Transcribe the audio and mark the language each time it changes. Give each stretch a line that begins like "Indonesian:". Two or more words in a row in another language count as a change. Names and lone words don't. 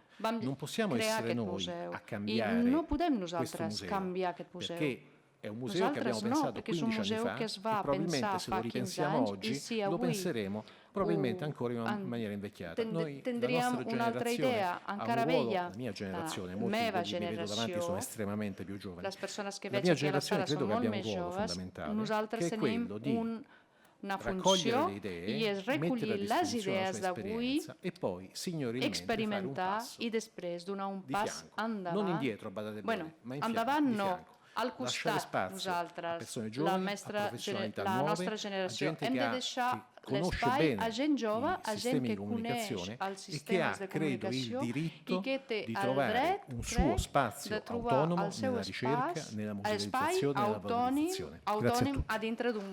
Italian: Non possiamo essere noi a cambiare questo museo, perché è un museo che abbiamo pensato 15 anni fa e probabilmente se lo ripensiamo oggi lo penseremo probabilmente ancora in una maniera invecchiata. Noi, la nostra generazione ha un ruolo, la mia generazione, molti di quelli che mi vedo davanti sono estremamente più giovani. La mia generazione credo che abbia un ruolo fondamentale, che è quello di
Catalan: una funció i és recollir les idees d'avui, experimentar i després donar un pas endavant.
Italian: Non indietro, badate bene, ma in
Catalan: endavant
Italian: fianco,
Catalan: no, al costat nosaltres, la nostra generació. Hem de deixar l'espai a gent jove, a gent que coneix els sistemes de comunicació i que té el dret, de trobar el seu espai autònim a dintre d'un museu.